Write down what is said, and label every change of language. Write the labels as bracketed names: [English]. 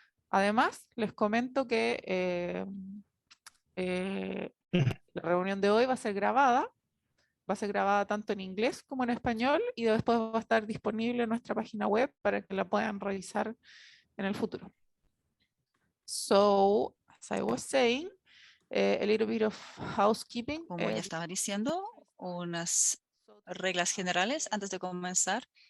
[Spanish] Además, les comento que la reunión de hoy va a ser grabada tanto en inglés como en español y después va a estar disponible en nuestra página web para que la puedan revisar en el futuro. [English] So, as I was saying, a little bit of housekeeping. [Spanish] Como ya estaba diciendo, unas reglas generales antes de comenzar.